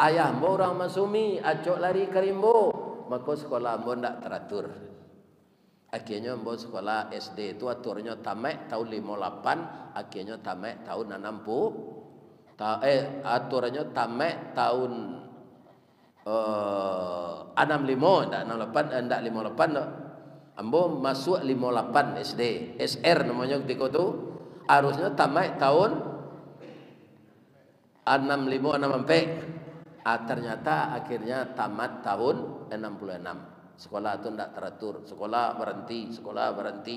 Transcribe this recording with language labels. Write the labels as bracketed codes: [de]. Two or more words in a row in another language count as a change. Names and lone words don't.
[min] Ayah mbo orang masumi acok lari ke rimbo, maka sekolah mbo ndak teratur. [id] Akhirnya mbo sekolah SD itu aturnya tamat tahun 58, akhirnya tamat tahun 60. Aturannya tamat tahun 65, [min] ndak 68, ndak 58 dak. [id] Ambo masuk 58 SD, SR namanya ketika itu. Harusnya tamat tahun 65 sampai. Ternyata akhirnya tamat tahun 66. Sekolah itu ndak teratur, sekolah berhenti.